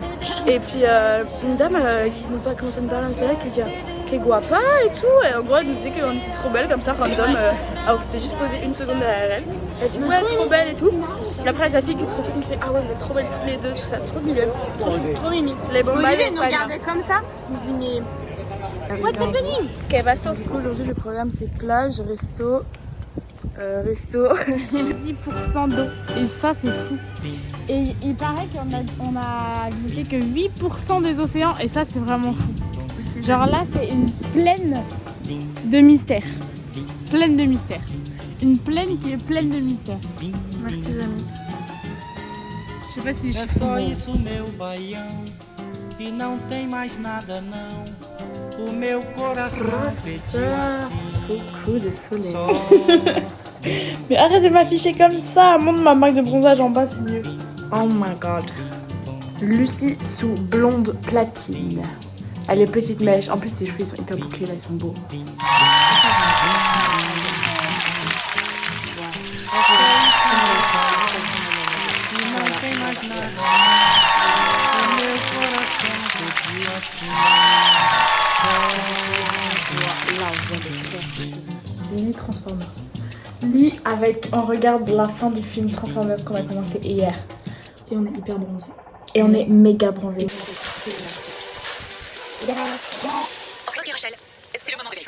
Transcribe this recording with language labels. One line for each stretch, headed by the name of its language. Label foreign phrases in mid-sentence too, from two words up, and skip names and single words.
French: Et puis une dame qui nous commence à nous parler un peu là, qui dit
Spanish: que guapa
French: et tout. Et en gros, elle nous disait qu'on était trop belle comme ça, random. Alors que c'était juste posé une seconde derrière elle. Elle dit ouais, trop belle et tout. Et après, sa fille qui se retourne, qui fait ah ouais, vous êtes trop belles toutes les deux, tout ça, trop mignonne. Trop chou, trop mimi. Les bombas, les nous regardaient comme ça. Je me dis mais
English: what's happening?
French: Ok, va sauf. Du coup, aujourd'hui, le programme c'est plage, resto. 10% d'eau. Et ça, c'est fou. Et il paraît qu'on a visité que 8% des océans. Et ça, c'est vraiment fou. Genre là, c'est une plaine de mystère. Pleine de mystère. Une plaine qui est pleine de mystère. Merci, Jamie. Je sais pas si les
Portuguese: É
French: chiffres sont
Portuguese: só
French: bons.
Portuguese: isso, meu baião, e não tem mais nada não. O meu coração pediu assim.
French: Coup de soleil.
Portuguese: Só
French: Mais arrête de m'afficher comme ça. Montre ma marque de bronzage en bas, c'est mieux.
English: Oh my god.
French: Lucie sous blonde platine. Elle est petite mèche. En plus, ses cheveux ils sont hyper bouclés là, ils sont beaux.
Portuguese: e não tem mais nada não. O meu coração pediu assim.
French: Lit Transformers. Lit avec, on regarde la fin du film Transformers qu'on a commencé hier. Et on est hyper bronzé. Et on est méga bronzé. Ok Rachel, c'est le moment de vérité.